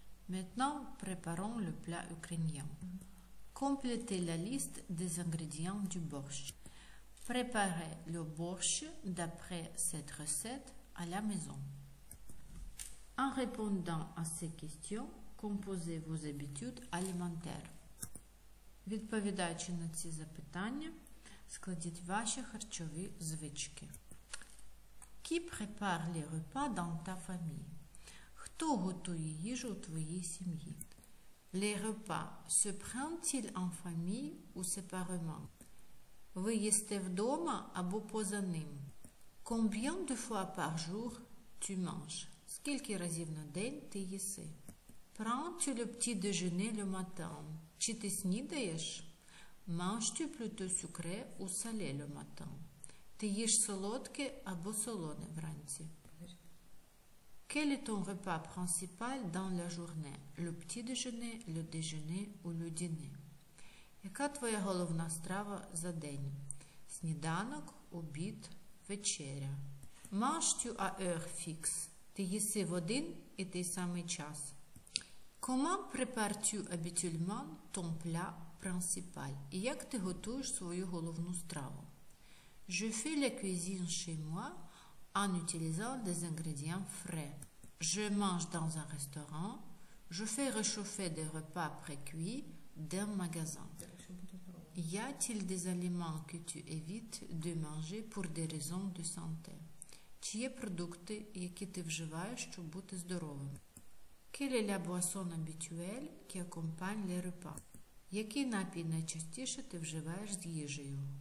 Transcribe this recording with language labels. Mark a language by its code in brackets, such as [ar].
[fr] Maintenant, préparons le plat ukrainien. Complétez la liste des ingrédients du borscht. Préparez le borscht d'après cette recette à la maison. En répondant à ces questions, composez vos habitudes alimentaires. [uk] Відповідаючи на ці запитання, складіть ваші харчові звички. [fr] Qui prépare les repas dans ta famille? [uk] Хто готує їжу у твоїй сім'ї? [fr] Les repas se prennent-ils en famille ou séparément? [uk] Ви їсте вдома або поза ним? [fr] Combien de fois par jour tu manges? [uk] Скільки разів на день ти їси? [fr] Prends-tu le petit déjeuner le matin? [uk] Чи ти снідаєш? [fr] Manges-tu plutôt sucré ou salé le matin? [uk] Ти їш солодке або солоне вранці? [fr] Quel est ton repas principal dans la journée? Le petit déjeuner, le déjeuner ou le dîner? [uk] Яка твоя головна страва за день? Сніданок, обід, вечеря. [fr] Manges-tu à heure fixe? [uk] Ти їси в один і той самий час? [fr] Comment prépares-tu habituellement ton plat principal? [uk] І як ти готуєш свою головну страву? [fr] Je fais la cuisine chez moi en utilisant des ingrédients frais. Je mange dans un restaurant. Je fais réchauffer des repas pré-cuits d'un magasin. Y a-t-il des aliments que tu évites de manger pour des raisons de santé? [uk] Чи є продукти, які ти вживаєш, щоб бути здоровим? [fr] Quelle est la boisson habituelle qui accompagne les repas? [uk] Який напій найчастіше ти вживаєш з їжею?